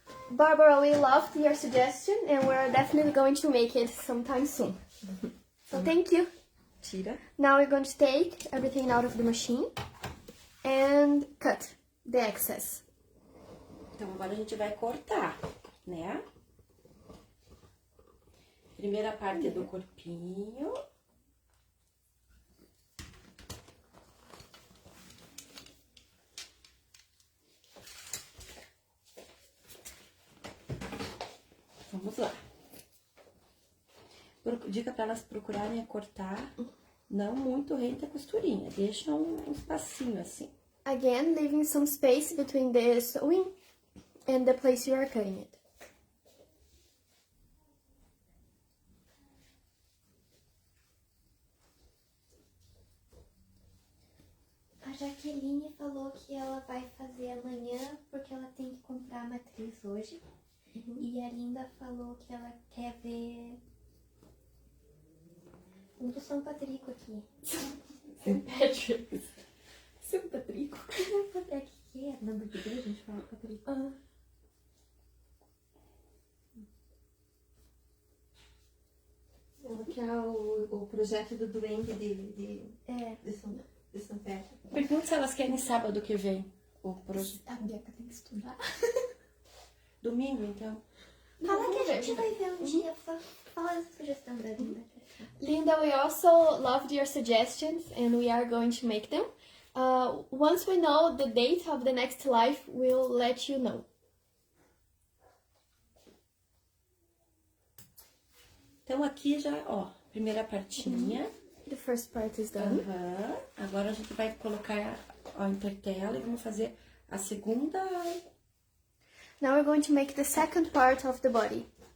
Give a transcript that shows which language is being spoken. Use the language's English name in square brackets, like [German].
[English] Barbara, we loved your suggestion and we're definitely going to make it sometime soon. So thank you. [Portuguese] Tira. [English] Now we're going to take everything out of the machine and cut the excess. [Portuguese] Então agora a gente vai cortar, né? Primeira parte do corpinho. Vamos lá. Dica para elas procurarem cortar não muito rente a costurinha. Deixa um espacinho assim. [English] Again, leaving some space between the sewing and the place you are cutting it. [Portuguese] A Jaqueline falou que ela vai fazer amanhã porque ela tem que comprar a matriz hoje. E a Linda falou que ela quer ver um do São Patrico aqui. St. Patrick's. São Patrico. É que é? Na igreja a gente fala Patrico. Ela quer o projeto do duende de São Pedro. Pergunta se elas querem sábado que vem. A Bianca tem que estudar. Domingo, então. Fala que a gente vai ver um dia. Fala essa sugestão da Linda. [English] Linda, we also loved your suggestions and we are going to make them. Once we know the date of the next live, we'll let you know. [Portuguese] Então aqui já, ó, primeira partinha. [English] The first part is done. [Portuguese] Agora a gente vai colocar a intertela e vamos fazer a segunda. [English] Now we're going to make the second part of the body.